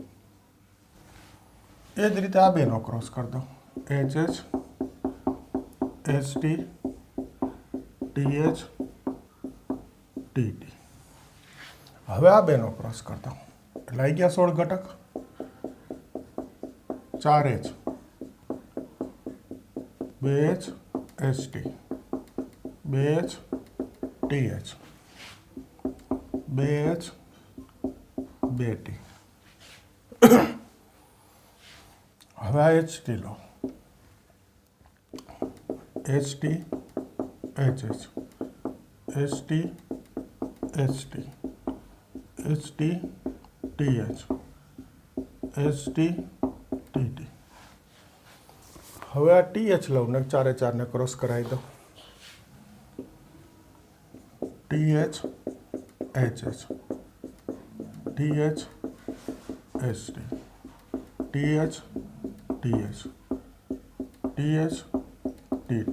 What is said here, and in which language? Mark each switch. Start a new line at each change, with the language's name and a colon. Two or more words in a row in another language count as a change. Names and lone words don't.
Gujarati: એ જ રીતે આ બેનો ક્રોસ કરી દઉં,
English: HH HT TH TT.
Gujarati: હવે આ બેનો ક્રોસ કરી દઉં, એટલે આવી ગયા 16 ઘટક.
English: 4H 2H HT 2H TH 2H 2T.
Gujarati: હવે આ
English: HT લો, HT HH HT HT HT TH HT TT.
Gujarati: હવે આ TH લઉં ને 4 4 ને ક્રોસ કરાવી દઉં,
English: TH HH TH HT TH TH TH TT.